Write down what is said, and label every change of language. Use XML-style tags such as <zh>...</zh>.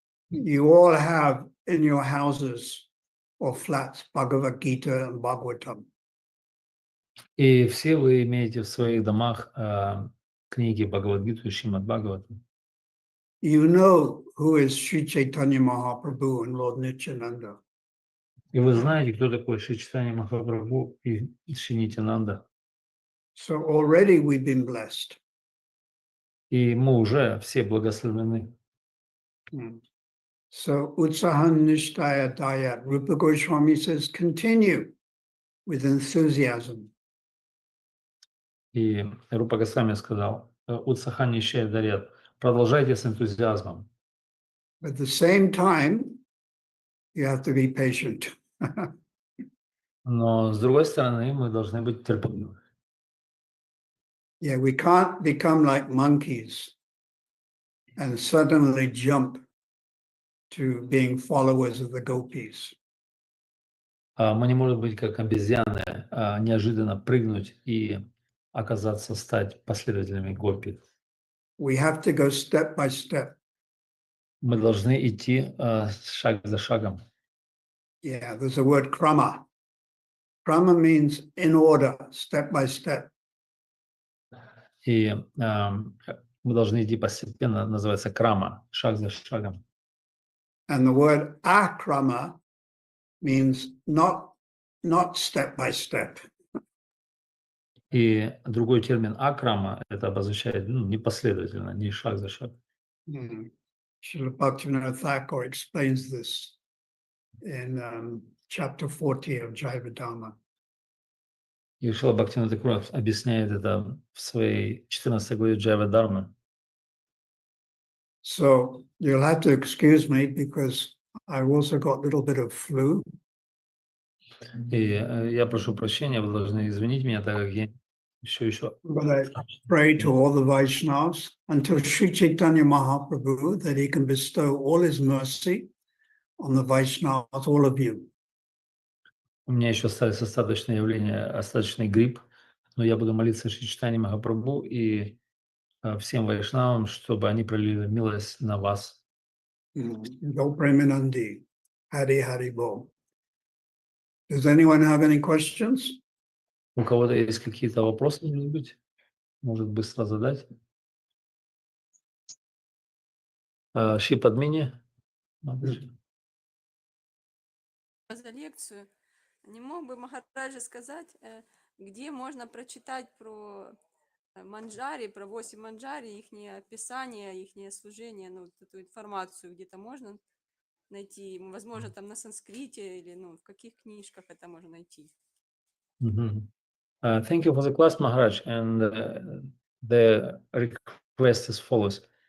<en>You all have in your houses or flats Bhagavad Gita and Bhagavatam.</en> <ru>И все вы имеете в своих домах книги Бхагавад-гиту и Шримад Бхагаватам.</ru> <en>You know who is Sri Chaitanya Mahaprabhu and Lord Nityananda.</en> <ru>И вы знаете, кто такой Шри Чайтанья Махапрабху и Шри Нитянанда.</ru> <en>So already we've been blessed.</en> <ru>И мы уже все благословлены.</ru> <sa>So Utsahan Nishtaya Dayat.</sa> <en>Rupa Goswami says, continue with enthusiasm.</en> <ru>И Рупа Госвами сказал,</ru> <sa>Утсахан Нишчая Дарят,</sa> <ru>продолжайте с энтузиазмом.</ru> <en>At the same time, you have to be patient.</en> <ru>Но с другой стороны, мы должны быть терпеливы.</ru> <en>Yeah, we can't become like monkeys and suddenly jump to being followers of the gopis.</en> <ru>Мы не можем быть как обезьяны, неожиданно прыгнуть и стать последователями гопи.</ru> <en>We have to go step by step.</en> <ru>Мы должны идти шаг за шагом.</ru> <en>Yeah, there's a word krama. Krama means in order, step by step.</en> <ru>И мы должны идти постепенно, называется крама, шаг за шагом.</ru> <en>And the word akrama means not step by step.</en> <ru>И другой термин акрама, это обозначает непоследовательно, не шаг за шагом.</ru> <en>Srila Bhaktivinoda Thakur explains this in chapter 40 of Jayavadharma.</en> <ru>И Шрила Бхактивинода Тхакур объясняет это в своей 14 главе Джайавадхармы.</ru> <en>So you'll have to excuse me because I've also got a little bit of flu.</en> <ru>И я прошу прощения, вы должны извинить меня, так как я еще.</ru> <en>But I pray to all the Vaishnavas until Sri Chaitanya Mahaprabhu that he can bestow all his mercy on the Vaishnavas, all of you.</en> <ru>У меня еще остались остаточные явления, остаточный грипп, но я буду молиться Шри Чайтанье Махапрабху и всем вайшнавам, чтобы они пролили милость на вас.</ru> <bn>Go Premanandi, Hari Hari Bol.</bn> <en>Does anyone have any questions?</en> <ru>У кого-то есть какие-то вопросы, может быстро задать? Шри Падмини? За лекцию. Не мог бы Махараджа сказать, где можно прочитать про манджари, про 8 манджари, их описание, их служение, ну, эту информацию где-то можно найти, возможно, там на санскрите или, ну, в каких книжках это можно найти.</ru> <en>Thank you for the class, Maharaj, and the request is follows.</en>